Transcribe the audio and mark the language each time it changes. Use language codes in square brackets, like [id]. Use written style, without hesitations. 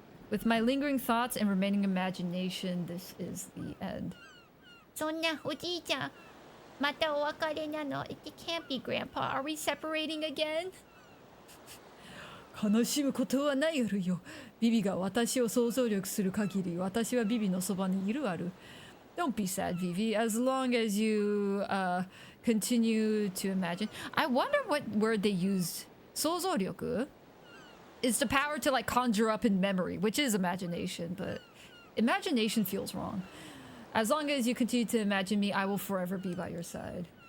[en] With my lingering thoughts and remaining imagination, this is the end. [ja] そんなおじいちゃん、またお別れなの。 [en] It can't be, Grandpa. Are we separating again? [ja] 悲しむことはないやるよ。ビビが私を想像力する限り、私はビビのそばにいるある。 [en] Don't be sad, Vivi. As long as you continue to imagine. I wonder what word they used. 想像力 is the power to like conjure up in memory, which is imagination, but imagination feels wrong. As long as you continue to imagine me, I will forever be by your side.